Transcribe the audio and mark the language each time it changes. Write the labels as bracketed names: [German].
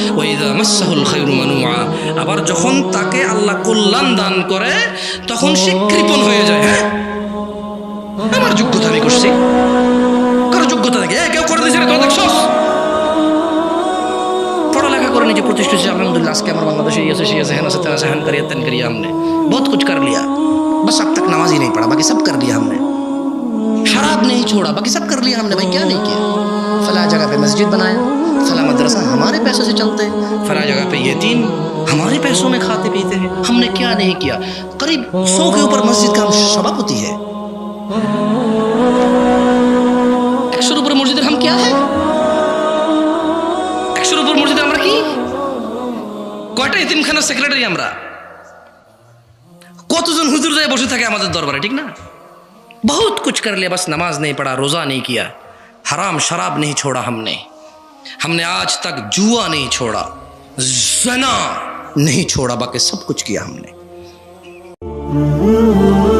[Arabic] ওয়া ইযা মাসসাহুল খায়রু মানুআ, [Bangla] আবার যখন তাকে আল্লাহ কল্যাণ দান করে তখন সে কৃপণ হয়ে যায়। হ্যাঁ, আমার যোগ্যতা আমি করছি, কারো যোগ্যতা থাকে কেউ করে দিয়েছে, তো দেখছস। পড়ালেখা করে নিজে প্রতিষ্ঠিত হয়েছে, আলহামদুলিল্লাহ। আজকে আমার বাংলাদেশে সে আছে হেন আছে তেন আছে, হ্যান করিয়া তেন করিয়া, [Hindi] हमने बहुत कुछ कर लिया, बस अब तक नमाज ही नहीं पढ़ा, बाकी सब कर लिया हमने। शराब नहीं छोड़ा, बाकी सब कर लिया हमने। भाई क्या नहीं किया? फला जगह पे मस्जिद बनाया, फला मदरसा हमारे पैसों से चलते हैं, फला जगह पे यतीम हमारे पैसों में खाते पीते हैं। हमने क्या नहीं किया? करीब 100 के ऊपर मस्जिद का सभापति है। 100 ऊपर मस्जिद हम क्या है? 100 ऊपर मस्जिद [Bangla] আমরা কি? কয়টা এতিমখানার সেক্রেটারি আমরা? কতজন হুজুর যায় বসে থাকে আমাদের দরবারে, ঠিক না? [Hindi] बहुत कुछ कर लिया, बस नमाज नहीं पढ़ा, रोजा नहीं किया, हराम शराब नहीं छोड़ा हमने आज तक जुआ नहीं छोड़ा, ज़ना नहीं छोड़ा, बाकी सब कुछ किया हमने।